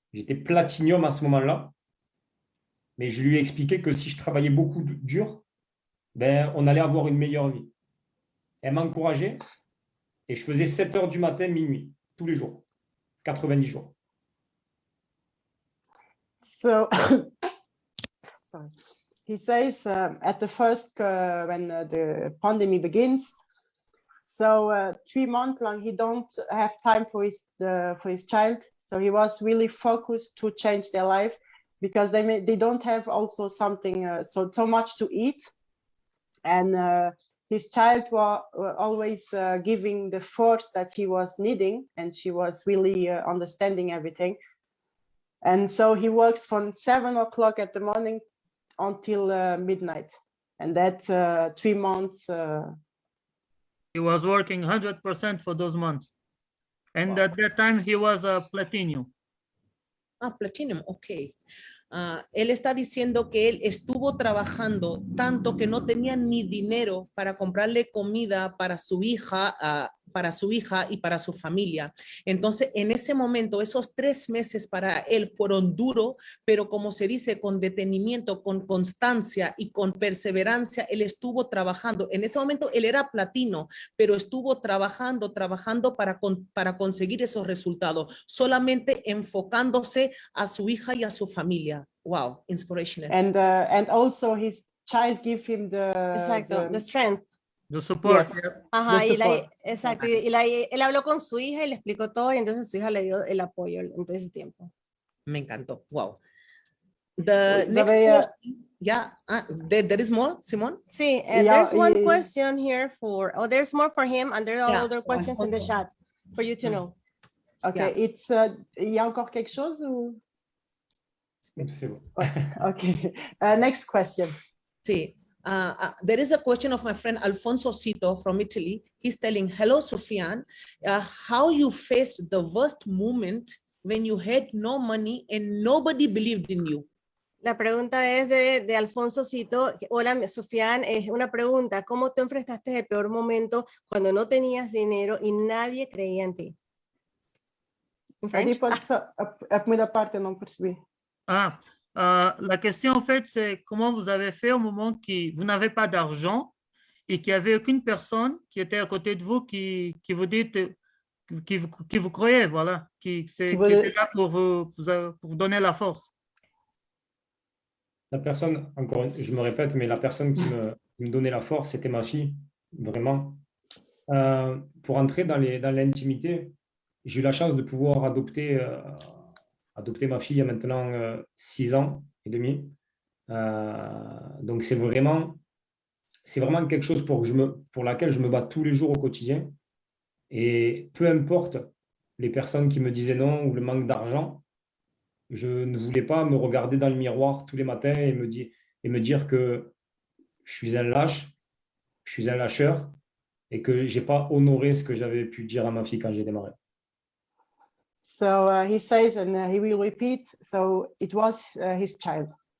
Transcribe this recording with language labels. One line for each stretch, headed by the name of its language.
French: J'étais platinium à ce moment-là, mais je lui ai expliqué que si je travaillais beaucoup dur, on allait avoir une meilleure vie. Elle m'encourageait et je faisais 7 heures du matin, minuit, tous les jours, 90 jours.
English: So, sorry. He says at the first, when the pandemic begins, so 3 months long, he don't have time for his child. So he was really focused to change their life because they don't have also something so much to eat, and his child was always giving the force that he was needing, and she was really understanding everything. And so he works from 7 o'clock at the morning until midnight, and that 3 months. He was working 100% for those months. And at that time, he was a platinum. Platinum, ok.
Spanish: Él está diciendo que él estuvo trabajando tanto que no tenía ni dinero para comprarle comida para su hija y para su familia. Entonces, en ese momento, esos 3 meses para él fueron duros, pero como se dice, con detenimiento, con constancia y con perseverancia, él estuvo trabajando. En ese momento, él era platino, pero estuvo trabajando para conseguir esos resultados, solamente enfocándose a su hija y a su familia.
English: Wow, inspirational. And also his child gave him the strength. The support. Yes. Ajá, the support.
Spanish: Exacto. Él habló con su hija y le explicó todo, y entonces su hija le dio el apoyo en todo ese tiempo. Me encantó. Wow.
English: The next question, there is more, Simon? Sí, there's one question here there's more for him, and there are other questions in the chat for you to know.
French: Okay, it's il y a encore quelque chose ou? C'est bon.
English: Okay, next question.
Spanish: Sí.
English: There is a question of my friend Alfonso Cito from Italy. He's telling, hello, Sofiane, how you faced the worst moment when you had no money and nobody believed in you.
Spanish: La pregunta es de Alfonso Cito. Hola, Sofiane, es una pregunta. ¿Cómo tú enfrentaste el peor momento cuando no tenías dinero y nadie creía en ti?
French: La première partie,
Portuguese: non percebi.
French: La question, en fait, c'est comment vous avez fait au moment où vous n'avez pas d'argent et qu'il n'y avait aucune personne qui était à côté de vous qui vous dit, qui vous croyait, voilà, qui était là pour vous donner la force. La personne, encore, je me répète, mais la personne qui me donnait la force, c'était ma fille, vraiment. Pour entrer dans l'intimité, j'ai eu la chance de pouvoir adopter ma fille il y a maintenant 6 ans et demi. Donc, c'est vraiment quelque chose pour laquelle je me bats tous les jours au quotidien. Et peu importe les personnes qui me disaient non ou le manque d'argent, je ne voulais pas me regarder dans le miroir tous les matins et me dire que je suis un lâche, je suis un lâcheur et que je n'ai pas honoré ce que j'avais pu dire à ma fille quand j'ai démarré.
English: So he says, and he will repeat, so it was his child.